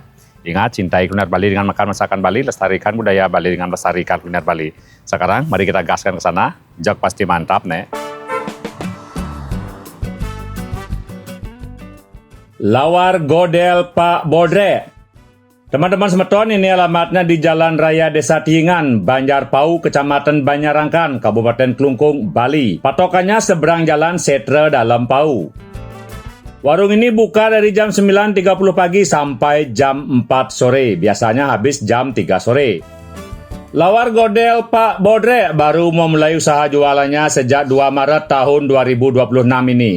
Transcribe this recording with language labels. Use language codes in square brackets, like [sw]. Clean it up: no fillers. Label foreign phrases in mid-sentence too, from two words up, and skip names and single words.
[id] Ingat, cintai kuliner Bali dengan makan masakan Bali, lestarikan budaya Bali dengan melestarikan kuliner Bali. Sekarang, mari kita gaskan ke sana. [ban] Jok pasti mantap, nek. Lawar Godel Pak Bodre. [id] Teman-teman semeton, ini alamatnya di Jalan Raya Desa Tiingan, Banjar Pau, Kecamatan Banyarangkan, Kabupaten Kelungkung, Bali. Patokannya seberang jalan Setre dalam Pau. Warung ini buka dari jam 9.30 pagi sampai jam 4 sore. Biasanya habis jam 3 sore. Lawar Godel Pak Bodre baru memulai usaha jualannya sejak 2 Maret tahun 2026 ini.